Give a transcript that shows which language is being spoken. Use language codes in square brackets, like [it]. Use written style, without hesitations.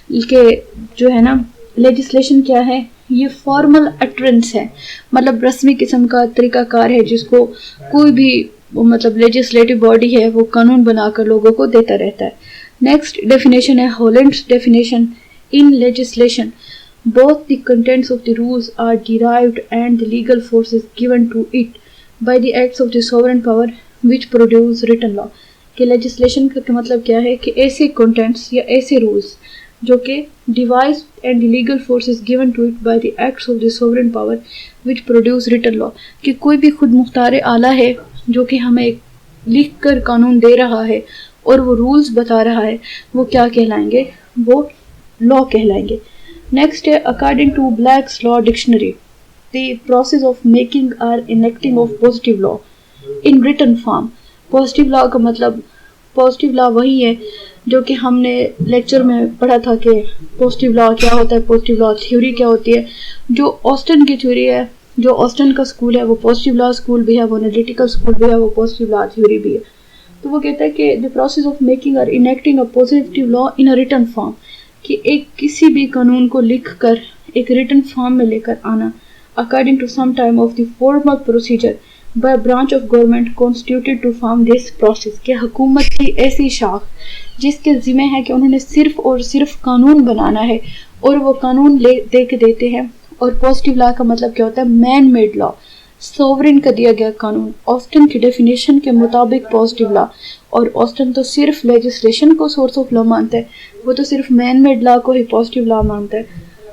[ur] کہ جو ہے نا لیجسلیشن کیا ہے؟ یہ فارمل اٹرنس ہے، مطلب رسمی قسم کا طریقہ کار ہے جس کو کوئی بھی مطلب لیجسلیٹو باڈی ہے وہ قانون بنا کر لوگوں کو دیتا رہتا ہے. نیکسٹ ڈیفینیشن ہے ہالینڈس definition. [en] In legislation both the contents of the rules are derived and the legal force is given to it by the acts of the sovereign power which produce written law. [ur] کہ legislation کا مطلب کیا ہے؟ کہ ایسے contends یا ایسے rules جو کہ [en] devised and the legal force is given to it by the acts of the sovereign power which produce written law. [ur] کہ کوئی بھی خود مختار آلہ ہے جو کہ ہمیں لکھ کر قانون دے رہا ہے اور وہ رولز بتا رہا ہے، وہ کیا کہلائیں گے؟ وہ لا کہلائیں گے. [en] Next, according to Black's Law Dictionary, the process of making or enacting of positive law in written form. [ur] Positive law کا مطلب positive law وہی ہے جو کہ ہم نے لیکچر میں پڑھا تھا کہ positive law کیا ہوتا ہے، positive law تھیوری کیا ہوتی ہے. جو آسٹن کی تھیوری ہے، جو آسٹن کا اسکول ہے، وہ positive law اسکول بھی ہے، وہ analytical اسکول بھی ہے، وہ positive law تھیوری بھی ہے. [en] تو وہ کہتا ہے کہ the process of making or enacting a positive law in a written form، [ur] کہ ایک کسی بھی قانون کو لکھ کر ایک ریٹن فارم میں لے کر آنا [en] according to some time of the formal procedure by a branch of government constituted to form this process. [ur] کہ حکومت کی ایسی شاخ جس کے ذمہ ہے کہ انہوں نے صرف اور صرف قانون بنانا ہے اور وہ قانون دے کے دیتے ہیں. اور پازیٹیو لا کا مطلب کیا ہوتا ہے؟ مین میڈ لا، سوورن کا دیا گیا قانون. آسٹن کی ڈیفینیشن کے مطابق پازیٹیو لا، اور آسٹن تو صرف لیجسلیشن کو سورس آف لا مانتا ہے، وہ تو صرف مین میڈ لا کو ہی پازیٹیو لا مانتا ہے.